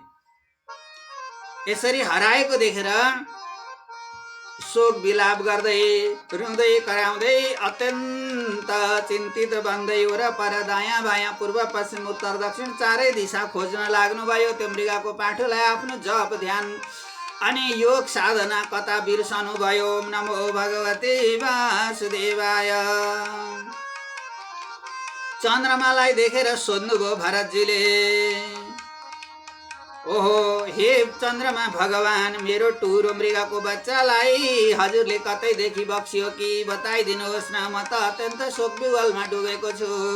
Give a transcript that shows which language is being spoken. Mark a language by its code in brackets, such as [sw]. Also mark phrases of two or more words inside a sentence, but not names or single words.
[ne] यसरी हराएको देखेर शोक विलाप गर्दै रुँदै कराउँदै अत्यन्त चिन्तित बन्दै वरपर दायाँ बायाँ पूर्व पश्चिम उत्तर दक्षिण चारै दिशा खोज्न लाग्नुभयो। त्यो मृगको पाठोलाई आफ्नो जप ध्यान अनि योग साधना कता बिर्सनु भयो। [sa] ओम नमो भगवते वासुदेवाय। [ne] चन्द्रमालाई देखेर सोध्नुभयो भरतजीले, ओहो हे चन्द्रमा भगवान, मेरो टुरो मृगको बच्चालाई हजुरले कतैदेखि बक्सियो कि बताइदिनुहोस् न, म त अत्यन्त शोक विवलमा डुबेको छु।